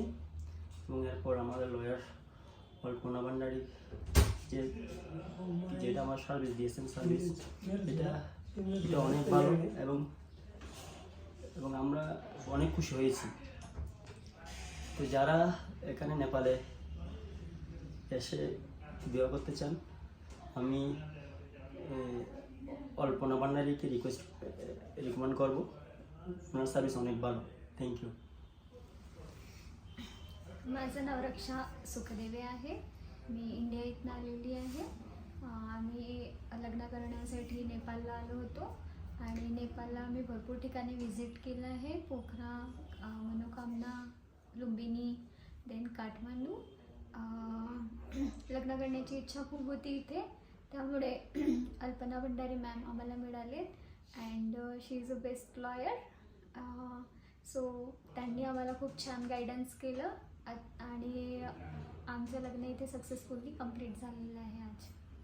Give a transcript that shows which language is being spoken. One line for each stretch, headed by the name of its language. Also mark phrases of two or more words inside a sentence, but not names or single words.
Bangla: এবং এরপর আমাদের লয়ার অল্পনা ভান্ডারী যেটা আমার সার্ভিস দিয়েছেন, সার্ভিস এটা অনেক ভালো এবং আমরা অনেক খুশি হয়েছি। তো যারা এখানে নেপালে এসে বিয়ে করতে চান, আমি অল্পনা ভান্ডারীকে রিকমেন্ড করবো। ওনার সার্ভিস অনেক ভালো।
English: thank you.
Marathi: माझं नाव रक्षा सुखदेवे आहे। मी इंडिया इथनं आलेली आहे। आम्ही लग्न करण्यासाठी नेपाळला आलो होतो आणि नेपाळला आम्ही भरपूर ठिकाणी व्हिजिट केलं आहे। पोखरा, मनोकामना, लुंबिनी, देन काठमांडू। लग्न करण्याची इच्छा खूप होती इथे, त्यामुळे अल्पना भंडारी मॅम आम्हाला मिळाले
English: and she is a best lawyer.
Marathi: सो त्यांनी आम्हाला खूप छान गायडन्स केलं आणि आमचं लग्न इथे
English: successfully complete
Marathi: झालेलं आहे आज।